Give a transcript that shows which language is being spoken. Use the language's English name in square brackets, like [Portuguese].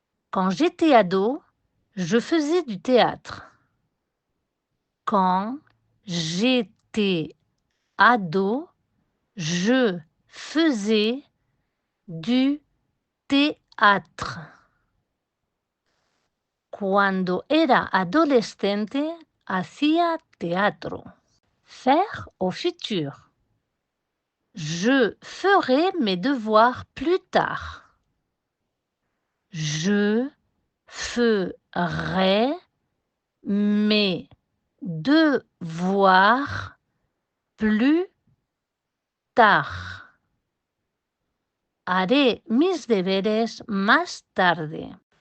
[French] Quand j'étais ado, je faisais du théâtre. Quand j'étais ado, je faisais du théâtre. [Spanish] Cuando era adolescente, hacía teatro. [French] Faire au futur. Je ferai mes devoirs plus tard. Je ferai mes devoirs plus tard. [Spanish] Haré mis deberes más tarde.